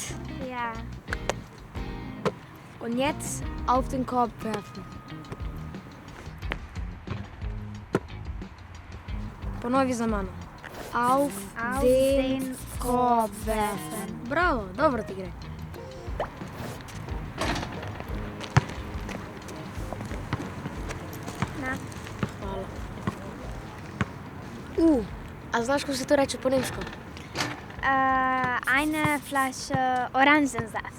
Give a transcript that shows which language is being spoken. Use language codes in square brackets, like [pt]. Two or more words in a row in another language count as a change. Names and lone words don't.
[sl] Ja. [de] Und jetzt auf den Korb werfen. [sl] Ponovi za mano. [de] Auf den Korb werfen. [sl] Bravo, dobro ti gre. Na. Hvala. A znaš, kako se to reče po nemško? [de] Eine Flasche Oranžensaft.